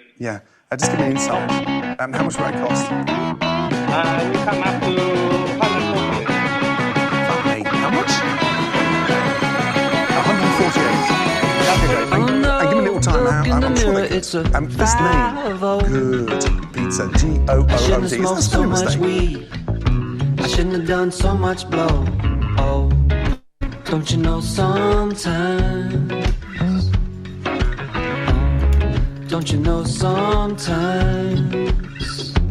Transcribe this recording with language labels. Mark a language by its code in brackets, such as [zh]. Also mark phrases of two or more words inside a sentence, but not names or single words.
[en] Yeah. Just give me an insight. How much will that cost? We come up to 140. Hey, how much? 148. Okay, great. And give me a little time. I'm sure they could. This name, Good Pizza. G-O-O-O-D. Is that a spelling mistake? I shouldn't have done so much blow. Oh, don't you know sometimes? Don't you know sometimes?